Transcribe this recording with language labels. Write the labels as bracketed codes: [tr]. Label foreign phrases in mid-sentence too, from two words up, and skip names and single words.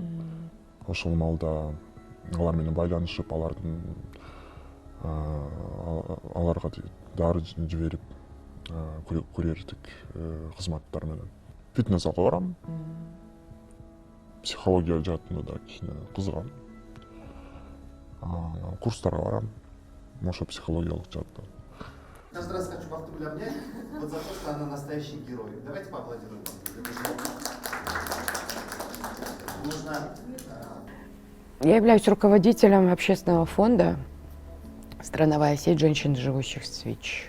[ky] Ошол маалда алар менен байланышып, аларга дары жиберип, курьердик кызматтар менен фитнес залга барам. Психология жаатында да кичине кызыгам. Курстарга барам. Ошо психологиялык жаатта. [ru] Каждый раз хочу Бахтыгуль обнять, вот за то, что она настоящий герой. Давайте поаплодируем. Нужно... Я являюсь руководителем общественного фонда «Страновая сеть женщин, живущих с ВИЧ».